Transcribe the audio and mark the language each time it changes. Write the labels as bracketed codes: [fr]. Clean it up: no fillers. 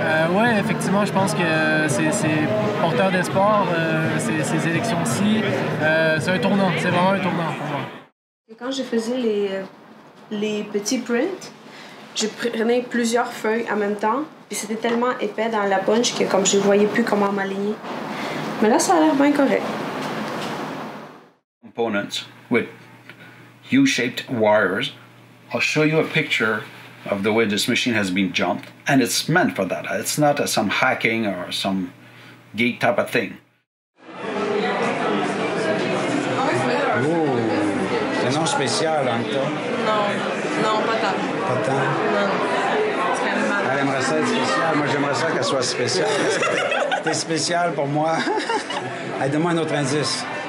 [fr] Oui, effectivement, je pense que c'est porteur d'espoir, ces élections-ci. C'est un tournant, c'est vraiment un tournant pour moi. Quand je faisais les petits prints, je prenais plusieurs feuilles en même temps, puis c'était tellement épais dans la bunch que comme je ne voyais plus comment m'aligner. Mais là, ça a l'air bien correct. [en] Components with U-shaped wires. I'll show you a picture of the way this machine has been jumped, and it's meant for that. It's not some hacking or some geek type of thing. [fr] Oh, c'est un nom spécial, Anita. Non, pas tant. Pas tant? Non. C'est quand même mal. Elle aimerait ça être spéciale. Moi, j'aimerais ça qu'elle soit spéciale. T'es spécial pour moi. Allez, donne-moi un autre indice.